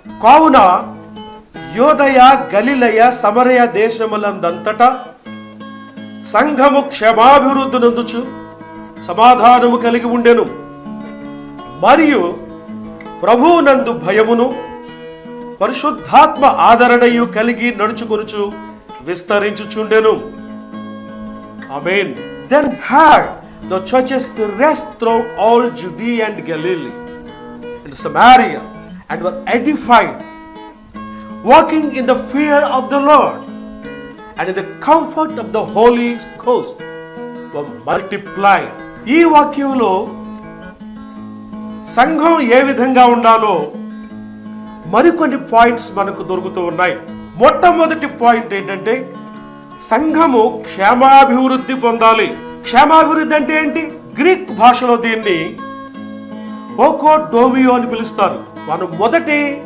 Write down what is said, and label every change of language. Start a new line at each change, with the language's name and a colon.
Telugu: కావున యోదయ, గలిలయ, సమరయ దేశములందంతటా సంఘము క్షమాభివృద్ధి నొందుచు సమాధానము కలిగి ఉండెను. మరియు ప్రభువునందు భయమును పరిశుద్ధాత్మ ఆదరణయు కలిగి నడుచుకొనుచు విస్తరించుచుండెను. ఆమేన్.
English: Then had the churches rest throughout all Judea and Galilee and Samaria, and were edified, walking in the fear of the Lord and in the comfort of the Holy Ghost were multiplied.
Telugu: ఈ వాక్యంలో సంఘం ఏ విధంగా ఉండాలో మరికొన్ని points మనకు దొరుకుతూ ఉన్నాయి. మొట్టమొదటి పాయింట్ ఏంటంటే సంఘము క్షేమాభివృద్ధి పొందాలి. క్షేమాభివృద్ధి అంటే ఏంటి? గ్రీక్ భాషలో దీన్ని ఓకో డోమియో అని పిలుస్తారు. మనం మొదటి